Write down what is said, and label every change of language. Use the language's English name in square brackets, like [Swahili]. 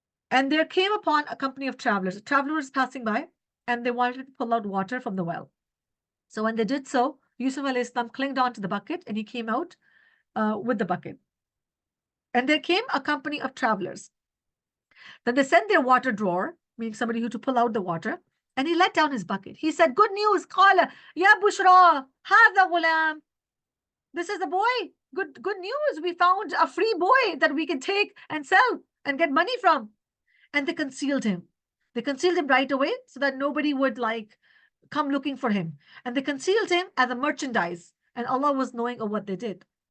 [English] And there came upon a company of travelers. A traveler was passing by and they wanted to pull out water from the well. So when they did so, Yusuf alayhi salam clinged onto the bucket and he came out with the bucket. And there came a company of travelers. Then they sent their water drawer, meaning somebody who to pull out the water, and he let down his bucket. He said, good news, [Arabic] قال يا بشرى هذا غلام. [English] This is the boy. Good news. We found a free boy that we can take and sell and get money from. And they concealed him. They concealed him right away so that nobody would like come looking for him. And they concealed him as a merchandise. And Allah was knowing of what they did.